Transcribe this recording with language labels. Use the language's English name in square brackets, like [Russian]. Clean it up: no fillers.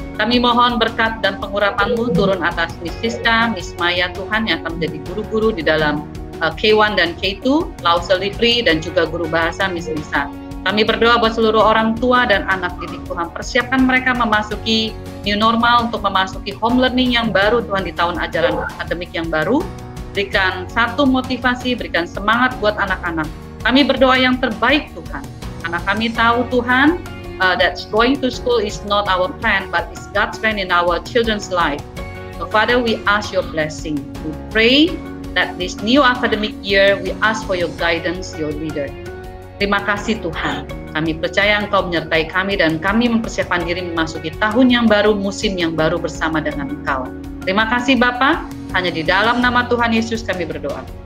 [Indonesian] Kami mohon berkat dan pengurapan-Mu turun atas Miss Siska, Miss Maya Tuhan yang akan menjadi guru-guru di dalam K1 dan K2, Lause Livry, dan juga guru bahasa Miss Lisa. Kami berdoa buat seluruh orang tua dan anak didik Tuhan. Persiapkan mereka memasuki new normal, untuk memasuki home learning yang baru Tuhan di tahun ajaran akademik yang baru. Berikan satu motivasi, berikan semangat buat anak-anak. Kami berdoa yang terbaik Tuhan. Karena kami tahu Tuhan, [English] that going to school is not our plan, but it's God's plan in our children's life. So Father, we ask your blessing. We pray that this new academic year, we ask for your guidance, your leader. [Indonesian] Terima kasih Tuhan. Kami percaya Engkau menyertai kami dan kami mempersiapkan diri memasuki tahun yang baru, musim yang baru bersama dengan Engkau. Terima kasih Bapa. Hanya di dalam nama Tuhan Yesus kami berdoa.